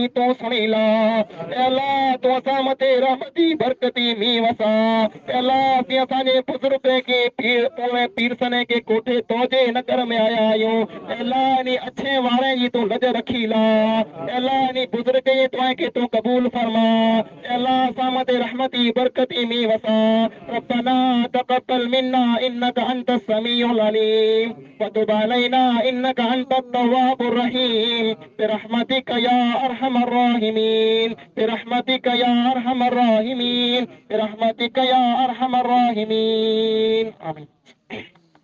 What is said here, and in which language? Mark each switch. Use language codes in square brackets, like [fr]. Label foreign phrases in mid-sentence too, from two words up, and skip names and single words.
[sd] तूं सुणी ला अल्लाह तूं असां मथे रहमती बरकती मींहुं वसा अल्लाह असीं असांजे बुज़ुर्ग खे पीरसने खे कोठे तोजे नगर में आया आहियूं अल्लाह इन अच्छे वारे जी तूं लज रखी ला अल्लाह इन बुज़ुर्ग जे दुआ खे तूं क़बूल फरमा अल्लाह असां मथे रहमती बरकती मींहुं वसा [ar] ربنا تقبل منا إنك أنت السميع العليم وتب علينا إنك أنت التواب الرحيم برحمتك يا أرحم الراحمين برحمتك يا أرحم الراحمين برحمتك يا أرحم الراحمين آمين